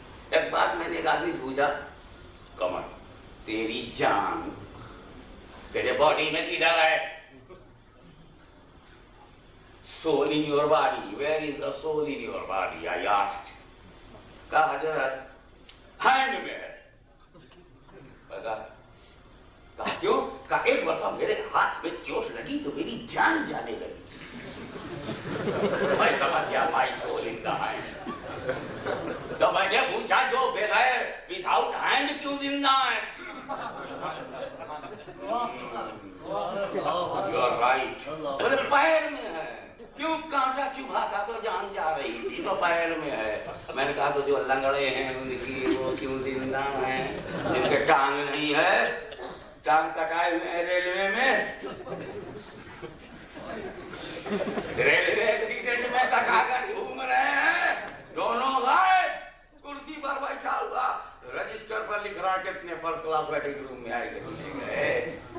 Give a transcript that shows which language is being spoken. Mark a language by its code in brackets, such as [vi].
[ur] ایک بات میں نے ایک آدمی سے پوچھا, کمر تیری جان تیرے باڈی میں کدھر ہے؟ [en] soul in your body, where is the soul in your body? I asked. [ur] کہا حضرت ہینڈ میں ہے. کہا کیوں؟ کہا ایک مرتبہ میرے ہاتھ میں چوٹ لگی تو میری جان جانے لگی. میں سمجھ گیا [en] my soul in the hand. [ur] تو میں نے پوچھا جو بغیر [en] without hand [ur] کیوں زندہ ہے؟ [en] You are right. [ur] بولے پیر میں ہے. کیوں؟ کانٹا چبھا تھا تو جان جا رہی تھی تو پیر میں ہے. میں نے کہا تو جو لنگڑے ہیں ان کی وہ کیوں زندہ ہیں؟ جن کے ٹانگ نہیں ہے, ٹانگ کٹائے ہوئے ہیں ریلوے میں, ریلوے ایکسیڈنٹ میں کٹا کر گھوم رہے ہیں, دونوں غائب, کرسی پر بیٹھا ہوا رجسٹر پر لکھ رہا کتنے فرسٹ کلاس ویٹنگ روم میں آئے گئے.